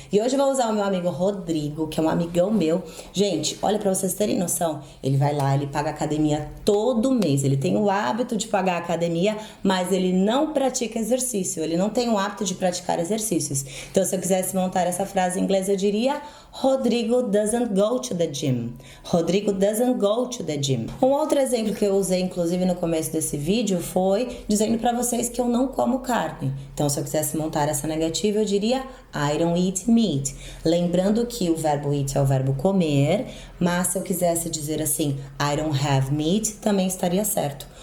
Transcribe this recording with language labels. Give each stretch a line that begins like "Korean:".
Portuguese: E hoje eu vou usar o meu amigo Rodrigo, que é um amigão meu. Gente, olha, para vocês terem noção, ele vai lá, ele paga academia todo mês. Ele tem o hábito de pagar a academia, mas ele não pratica exercício. Ele não tem o hábito de praticar exercícios. Então, se eu quisesse montar essa frase em inglês, eu diria
English: Rodrigo doesn't go to the gym. Rodrigo doesn't go to the gym.
Portuguese: Um outro exemplo que eu usei, inclusive, no começo desse vídeo foi dizendo para vocês que eu não como carne. Então, se eu quisesse montar essa negativa, eu diria
English: I don't eat meat.
Portuguese: Lembrando que o verbo eat é o verbo comer, mas se eu quisesse dizer assim
English: I don't have meat,
Portuguese: também estaria certo.